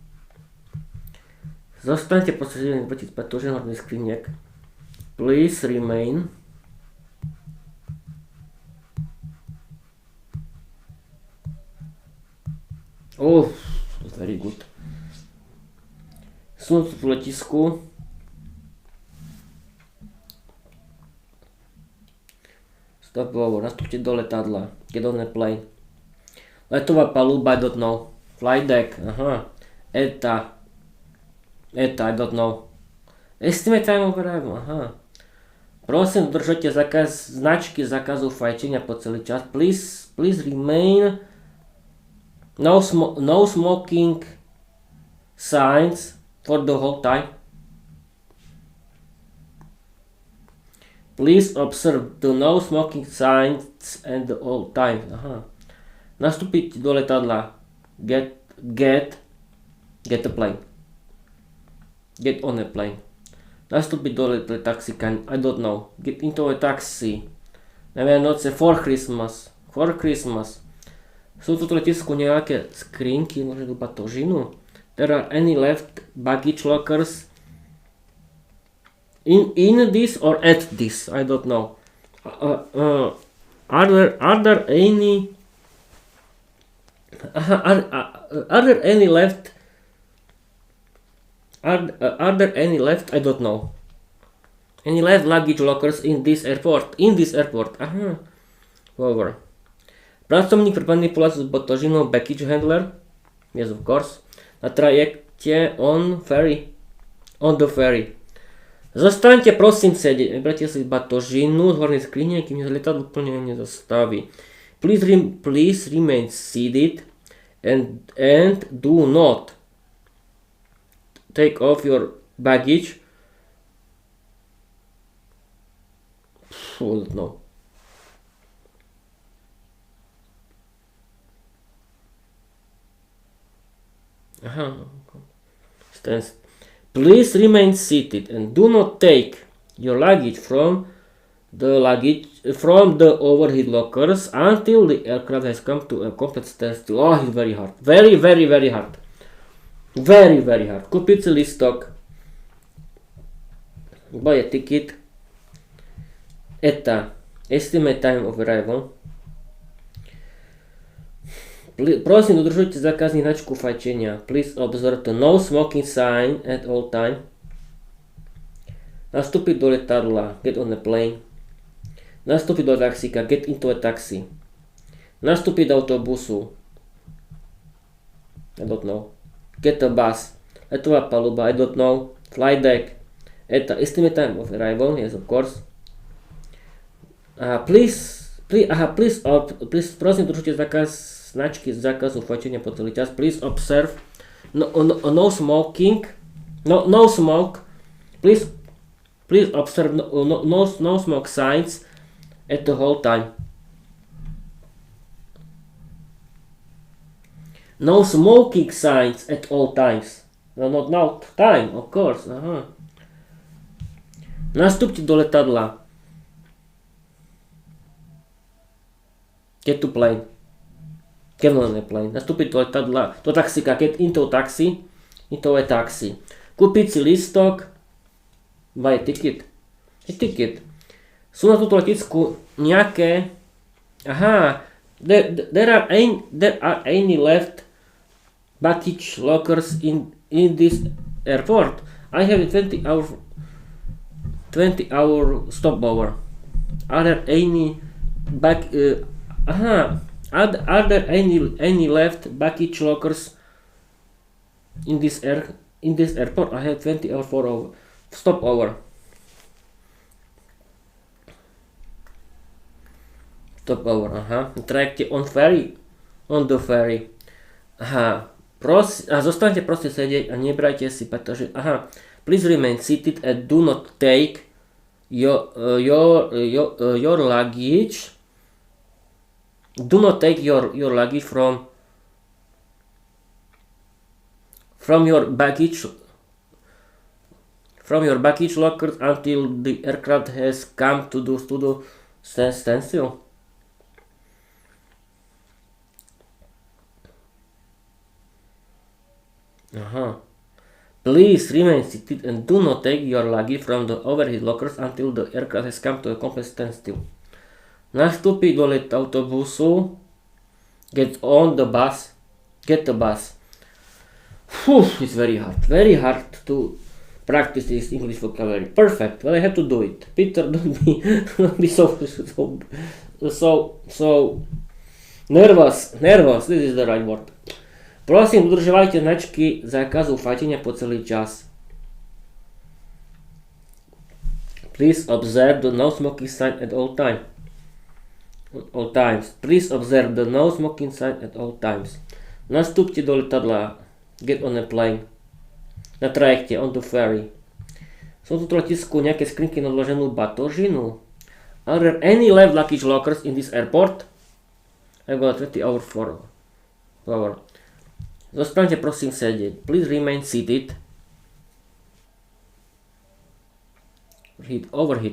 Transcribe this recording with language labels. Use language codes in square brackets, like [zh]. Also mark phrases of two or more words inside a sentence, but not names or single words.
[sk] Zostaňte posadení proti batožin horných skriniek. [en] Please remain. Oh, very good. [sk] Sunúť v letisku. [en] Stop over. [sk] Nastúpte do letadla. [en] Get on a plane. [sk] Letová paluba, [en] I don't know. Flight deck, aha. ETA, I don't know. Estimate time of arrival, aha. [sk] Prosím, dodržujte značky zákazu fajčenia po celý čas. [en] Please remain. No smoking signs for the whole time. Please observe the no smoking signs and the whole time. [sk] Aha. Nastúpiť do letadla. [en] Get a plane. Get on a plane. [sk] Nastúpiť do taxika. [en] I don't know. Get into a taxi. [sk] Na Vianoce [en] for Christmas. [sk] Sú tu v letisku nejaké skrinky, možno do batožinu? [en] There are any left baggage lockers in this or at this? I don't know. Are there any left? Are there any left? I don't know. Any left luggage lockers in this airport? Aha. Over. [sk] Pracovník pre manipuláciu s batožinou, [en] baggage handler. Yes, of course. [sk] Na trajekte [en] on the ferry. [sk] Zostaňte prosím sedieť. Vybrate si batožinu z hornej skrine, kým lietadlo úplne nezastaví. [en] Please remain seated and do not take off your baggage. No. Aha. Please remain seated and do not take your luggage from the overhead lockers until the aircraft has come to a complete standstill. Oh, it's very hard. Very, very, very hard. Very, very hard. [sk] Kúpiť si listok. [en] Buy a ticket. ETA. Estimate time of arrival. [sk] Prosím, dodržujte zákazník značku fajčenia. [en] Please observe the no smoking sign at all time. [sk] Nastúpiť do letadla. [en] Get on a plane. [sk] Nastúpiť do taxíka. [en] Get into a taxi. [sk] Nastúpiť do autobusu. [en] I don't know. Get a bus. [sk] Letová paluba. [en] I don't know. Flight deck. ETA. Estimate time of arrival. Yes, of course. Please, [sk] prosím, dodržujte značky zákazu fajčenia po celý čas. [en] Please observe no smoking. No smoke. Please observe no smoke signs at the whole time. No smoking signs at all times. Not time, of course. Aha. [sk] Nastúpte do letadla. [en] Get to plane. Get on a plane. [sk] Nastúpiť do letadla, do taxíka. [en] Get into a taxi. Into a taxi. [sk] Kúpiť si listok. [en] Buy a ticket. [sk] Sú na túto letisku nejaké... Aha. [en] There are any left baggage lockers in this airport. I have a 20-hour stopover. Are there any Are there any left baggage lockers in this airport? I have 20 or Stopover. Stopover, aha. Trajekte on ferry. On the ferry. Aha. [sk] Zostaňte proste sedieť a nebrajte si, pretože, aha. [en] Please remain seated and do not take your luggage. Do not take your luggage from your baggage lockers until the aircraft has come to the standstill. Aha. Please remain seated and do not take your luggage from the overhead lockers until the aircraft has come to a complete standstill. [sk] Nastúpiť do autobusu. [en] Get on the bus. Get the bus. It's very hard to practice this English vocabulary. Perfect. Well, I have to do it. Peter, don't be so nervous. This is the right word. [sk] Prosím, dodržovajte značky zákazu fajčenia po celý čas. [en] Please observe the no smoking sign at all times. Please observe the no smoking sign at all times. [sk] Nastúpte do letadla. [en] Get on a plane. [sk] Na trajekte, [en] on the ferry. [sk] Sú tu v letisku nejaké skrinky na odloženú batožinu? [en] Are there any left luggage lockers in this airport? I've got 20 hours for hour. [sk] Zostaňte prosím sedieť. [en] Please remain seated. Overheat.